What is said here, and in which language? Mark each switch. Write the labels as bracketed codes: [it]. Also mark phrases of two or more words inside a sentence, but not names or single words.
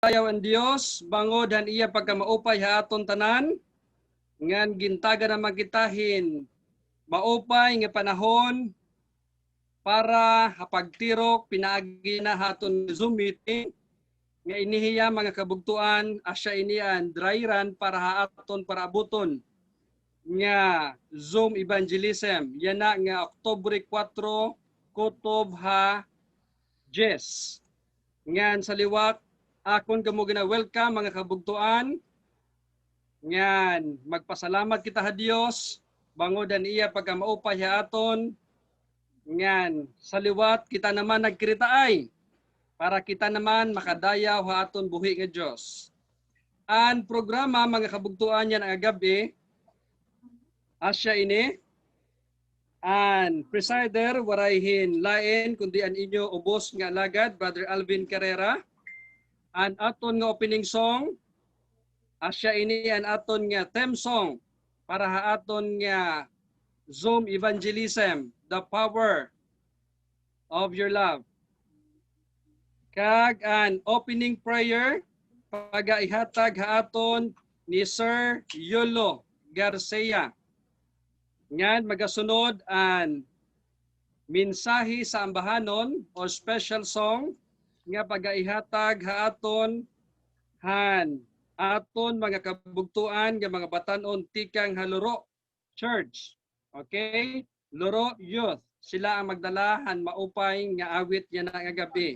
[war] Ayaw ang Dios, bangod han iya pagkamaupay ha aton tanan, ngan gintaga na magkitahin, maupay nga panahon para hapagtirok pinaagi na haton Zoom meeting, nga inihiya mga kabugtuan asya inian [en] dry run [war] para haaton para abuton nga Zoom evangelism. Yan na nga Oktubre 4, kutob ha Jess. Ngan sa liwat, akon kamo gina-welcome mga kabugtuan. Ngan, magpasalamat kita ha Dios, bangodan iya pagkamaupay ha aton. Ngan, sa liwat kita naman nagkiritaay para kita naman makadayaw ha aton buhi nga Dios. Ang programa mga kabugtuan yan ang gabi, asya ini, ang presider warayhin lain kundi an inyo ubos nga alagad, Brother Alvin Carrera. An aton nga [en] opening song, [war] asya ini an aton nga [en] theme song [war] para ha aton nga Zoom evangelism, the power of your love. Kag an [en] opening prayer [war] pagaihatag ha aton ni Sir Yolo Garcia. Ngan magasunod an mensahe sa ambahanon o [en] special song [war] nga pagaihatag ha aton han aton mga kabugtuan nga mga batan-on tikang haluro church. Okay? Luro youth. Sila ang magdalahan maupay nga awit yan nga gabi.